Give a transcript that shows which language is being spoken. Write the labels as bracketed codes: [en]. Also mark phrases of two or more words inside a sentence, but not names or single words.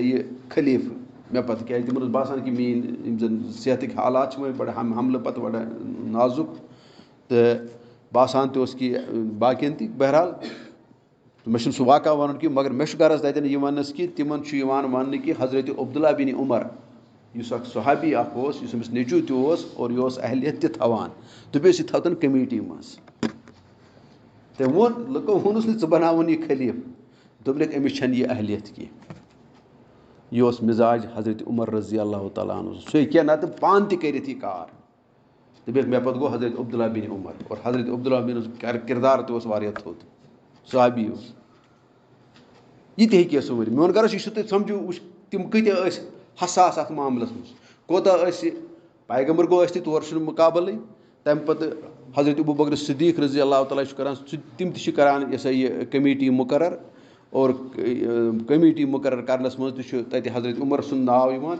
[ks] یہِ خلیٖفہٕ مےٚ پَتہٕ کیٛازِ تِمن اوس باسان کہِ میٛٲنۍ یِم زَن صحتٕکۍ حالات چھِ وۄنۍ بَڑٕ حملہٕ پَتہٕ بَڑٕ نازُک تہٕ باسان تہِ اوس کہِ باقیَن تہِ بہرحال مےٚ چھُنہٕ سُہ واقعہ وَنُن کینٛہہ مگر مےٚ چھُ غرض تَتٮ۪ن یہِ وَننَس کہِ تِمن چھُ یِوان وَننہٕ کہِ حضرتِ عبداللہ بِنِ عمر یُس اکھ صحابی اکھ اوس یُس أمِس نیٚچوٗ تہِ اوس اور یہِ اوس اہلیت تہِ تھاوان دوٚپیوس یہِ تھاو تَن کٔمیٖٹی منٛز تٔمۍ ووٚن لُکو ووٚنُس نہٕ ژٕ بَناوُن یہِ خلیٖفہٕ دوٚپنَکھ أمِس چھَنہٕ یہِ اہلیت کینٛہہ یہِ اوس مِزاج حضرتِ عمر رضی اللہ تعالیٰ عنہ سُہ ہیٚکہِ ہا نَتہٕ پانہٕ تہِ کٔرِتھ یہِ کار دوٚپکھ مےٚ پَتہٕ گوٚو حضرت عبداللہ بِنِ عمر اور حضرت عبداللہ بِن کِردار تہِ اوس واریاہ تھوٚد صحابی اوس یہِ تہِ ہیٚکہِ ہا سُہ ؤنِتھ میون غرض یہِ چھُ تُہۍ سَمجھِو وٕچھ تِم کۭتیاہ ٲسۍ حساس اَتھ معاملَس منٛز کوتاہ ٲسۍ پیغمبر گوٚو ٲسۍ تہِ تورٕ چھُنہٕ مُقابلٕے تَمہِ پَتہٕ حضرت ابوٗبکر صدیٖق رضی اللہ تعالیٰ چھُ کَران تِم تہِ چھِ کَران یہِ ہسا یہِ کٔمیٖٹی مُقرر اور کٔمیٖٹی مُقرر کَرنَس منٛز تہِ چھُ تَتہِ حضرت عمر سُنٛد ناو یِوان